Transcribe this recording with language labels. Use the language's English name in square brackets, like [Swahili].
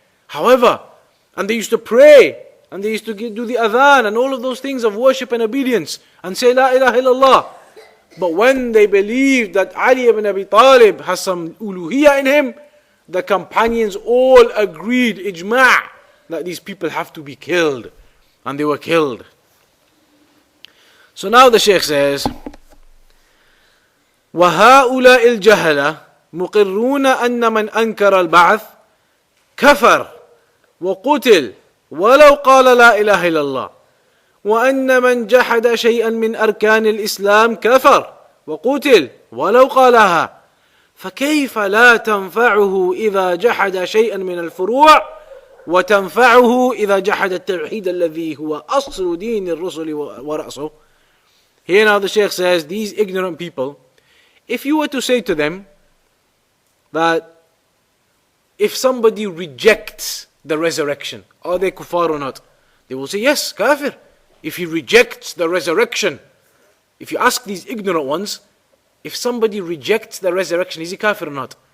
[English] However, and they used to pray, and they used to do the adhan, and all of those things of worship and obedience, and say La ilaha illallah. But when they believed that Ali ibn Abi Talib has some uluhiyah in him, the companions all agreed, ijma', that these people have to be killed. And they were killed. So now the Shaykh says, [Arabic] وَهَؤُلَاءِ الْجَهَلَةِ مُقِرُّونَ أَنَّ مَنْ أَنْكَرَ الْبَعْثِ كَفَرْ وَقُتِلْ وَلَوْ قَالَ لَا إِلَهَ إِلَّا اللَّهِ وأن من جحد شيئا من أركان الإسلام كفر وقتل ولو قالها فكيف لا تنفعه إذا جحد شيئا من الفروع وتنفعه إذا جحد التوحيد الذي هو أصل دين الرسل ورأسه. [English] Here now the Shaykh says, these ignorant people, if you were to say to them that if somebody rejects the resurrection, are they kuffar or not? They will say yes, kafir. If he rejects the resurrection, if you ask these ignorant ones, if somebody rejects the resurrection, is he kafir or not?